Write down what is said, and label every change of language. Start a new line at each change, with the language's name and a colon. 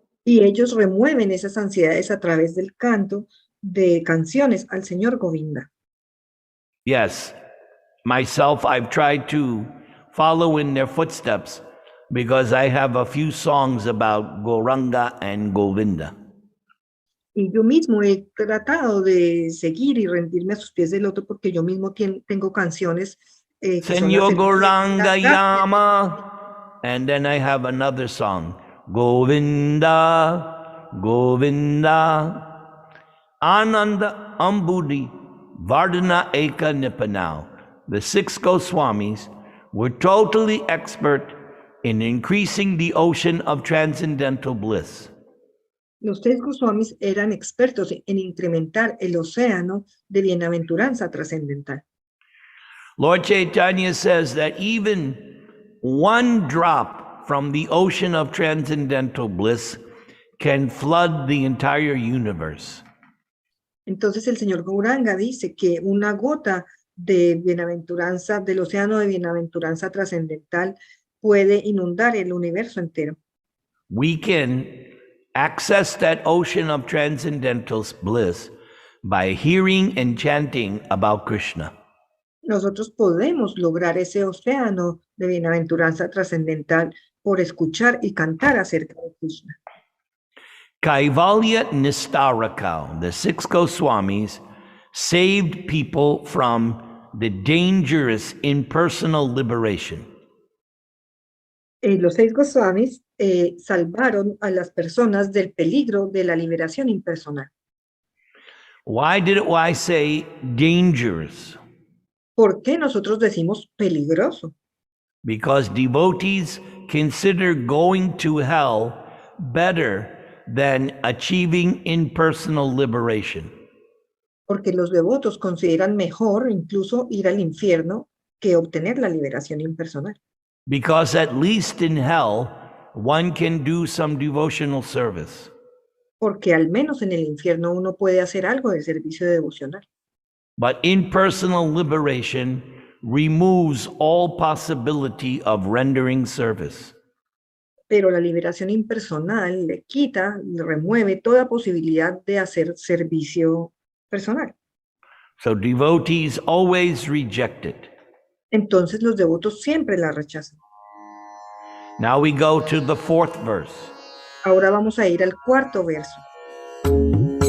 Spanish: Y ellos remueven esas ansiedades a través del canto de canciones al Señor Govinda.
English: Yes, myself, I've tried to follow in their footsteps because I have a few songs about Gauranga and Govinda.
Spanish: Y yo mismo he tratado de seguir y rendirme a sus pies del loto porque yo mismo tengo canciones que son Senor acerca de Gauranga las gracias.
English: Yama. And then I have another song,
Sanskrit: Govinda, Govinda, Ananda Ambudi, Vardhana Eka Nipanau.
English: The 6 Goswamis were totally expert in increasing the ocean of transcendental bliss.
Spanish: Los 6 Goswamis eran expertos en incrementar el océano de bienaventuranza trascendental.
English: Lord Chaitanya says that even one drop from the ocean of transcendental bliss can flood the entire universe.
Spanish: Entonces el señor Gauranga dice que una gota de bienaventuranza, del océano de bienaventuranza trascendental, puede inundar el universo entero.
English: We can access that ocean of transcendental bliss by hearing and chanting about Krishna.
Spanish: Nosotros podemos lograr ese océano de bienaventuranza trascendental por escuchar y cantar acerca de Krishna.
Sanskrit: Kaivalya Nistarakau,
English: the 6 Goswamis, saved people from the dangerous impersonal liberation.
Spanish: Los 6 Goswamis salvaron a las personas del peligro de la liberación impersonal.
English: Why did I say dangerous?
Spanish: ¿Por qué nosotros decimos peligroso?
English: Because devotees consider going to hell better than achieving impersonal liberation.
Spanish: Porque los devotos consideran mejor incluso ir al infierno que obtener la liberación impersonal.
English: Because at least in hell, one can do some devotional service.
Spanish: Porque al menos en el infierno uno puede hacer algo de servicio devocional.
English: But impersonal liberation removes all possibility of rendering service.
Spanish: Pero la liberación impersonal le quita, le remueve toda posibilidad de hacer servicio personal.
English: So devotees always reject it.
Spanish: Entonces los devotos siempre la rechazan.
English: Now we go to the 4th verse.
Spanish: Ahora vamos a ir al 4º verso.